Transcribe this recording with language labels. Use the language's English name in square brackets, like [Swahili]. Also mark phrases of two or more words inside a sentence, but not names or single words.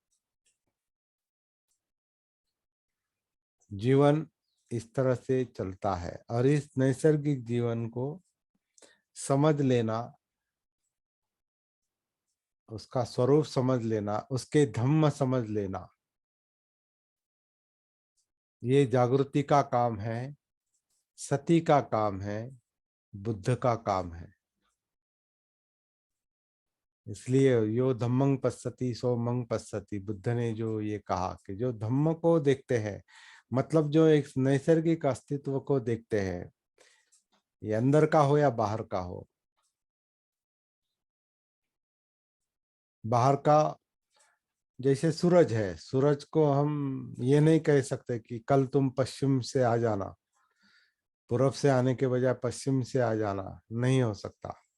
[Hindi] जीवन इस तरह से चलता है, और इस नैसर्गिक जीवन को समझ लेना, उसका स्वरूप समझ लेना, उसके धम्म समझ लेना, ये जागृति का काम है, सती का काम है, बुद्ध का काम है। [Pali] इसलिए यो धम्मं पश्यति सो मं पश्यति, [Hindi] बुद्ध ने जो ये कहा कि जो धम्म को देखते हैं, मतलब जो एक नैसर्गिक अस्तित्व को देखते हैं, ये अंदर का हो या बाहर का हो। बाहर का जैसे सूरज है, सूरज को हम ये नहीं कह सकते कि कल तुम पश्चिम से आ जाना, पूर्व से आने के बजाय पश्चिम से आ जाना, नहीं हो सकता।